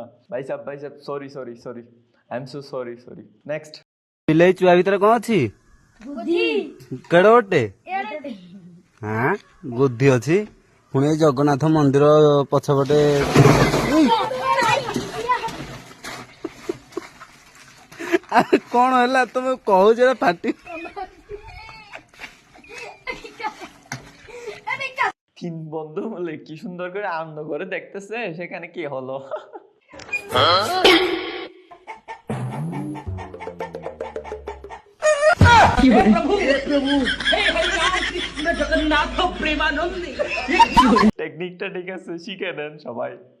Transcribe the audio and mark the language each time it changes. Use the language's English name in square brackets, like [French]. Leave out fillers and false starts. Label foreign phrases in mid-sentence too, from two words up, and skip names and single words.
[Hindi] भाई साहब [English] sorry sorry sorry, I am so sorry sorry. নেক্সট। [Odia] ବିଲେଇ ଚୁଆ ଭିତରେ କଣ ଅଛି? କେଡେ ଗୋଟେ? ହଁ ବୁଦ୍ଧି ଅଛି। ପୁଣି ଏଇ ଜଗନ୍ନାଥ ମନ୍ଦିର ପଛପଟେ ଆରେ କଣ ହେଲା ତମେ କହୁଛ ପାଟି? [Bangla] তিন বন্ধু বলে কি সুন্দর করে আনন্দ করে দেখতেছে, সেখানে কি হলো? টেকনিকটা ঠিক আছে, শিখে নেন সবাই।